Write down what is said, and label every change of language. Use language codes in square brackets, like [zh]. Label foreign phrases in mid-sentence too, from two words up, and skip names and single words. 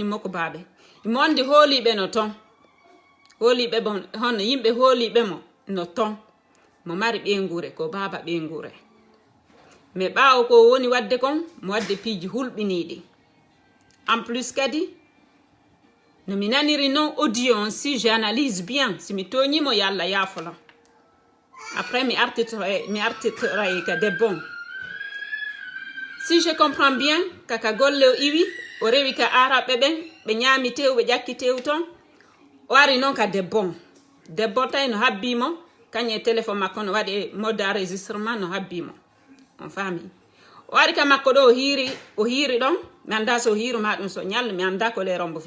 [ff] moko baaɓe imo andi hooliɓe no ton hooliɓe bon hono yimɓe hooliɓe mo no ton mo mari ɓengure ko baaba ɓengure mais ɓaawo ko woni wadde kon mo wadde piiji hulɓiniɗi [fr] en plus [ff] kadi no mi naniri non audio on [fr] si j'analyse bien [ff] si mi toñimo yo Allah yaafolam après mi artitoray ka debbon [fr] si je comprends bien [ff] kaka golle o iwi o rewi ka araɓe ɓen ɓe ñaami tew ɓe ƴakki tew ton o ari noon ka debbon tay no habbimo kañe téléphone makko no waɗi [fr] mode enregistrement [ff] no habbimo on faami o ari ka makko ɗo o hiiri ɗon mi anda so hiiruma ɗum so ñallu mi anda ko le rombo